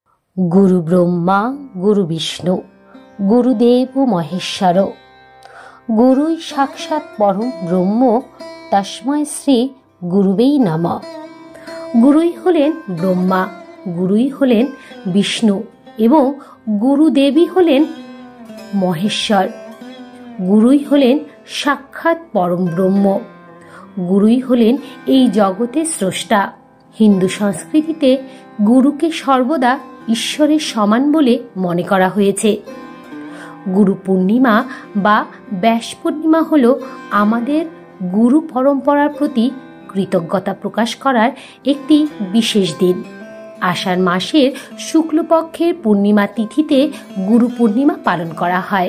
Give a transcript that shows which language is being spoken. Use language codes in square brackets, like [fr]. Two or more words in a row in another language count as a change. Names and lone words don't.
[sa] गुरु ब्रह्मा गुरु विष्णु गुरुदेव महेश्वर गुरुई साक्षात् परम ब्रह्म तस्मै श्री गुरुवे नमः। [bn] গুরুই হলেন ব্রহ্মা, গুরুই হলেন বিষ্ণু এবং গুরুদেবী হলেন মহেশ্বর। গুরুই হলেন সাক্ষাৎ পরম ব্রহ্ম, গুরুই হলেন এই জগতের স্রষ্টা। হিন্দু সংস্কৃতিতে গুরুকে সর্বদা ঈশ্বরের সমান বলে মনে করা হয়েছে। গুরু পূর্ণিমা বা ব্যাস পূর্ণিমা হল আমাদের গুরু পরম্পরার প্রতি কৃতজ্ঞতা প্রকাশ করার একটি বিশেষ দিন। আষাঢ় মাসের শুক্লপক্ষের পূর্ণিমা তিথিতে গুরু পূর্ণিমা পালন করা হয়।